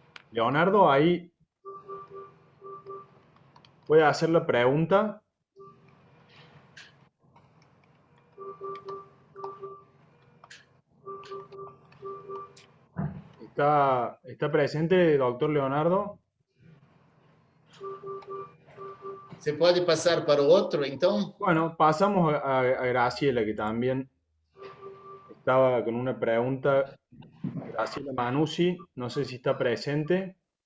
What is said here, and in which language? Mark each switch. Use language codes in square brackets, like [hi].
[es] Leonardo, ahí voy a hacer la pregunta. ¿Está presente, doctor Leonardo? [pt] Você pode passar para o outro, então? [es] Bueno, pasamos a Graciela, que también estaba con una pregunta. Graciela Manuzzi, no sé si está presente.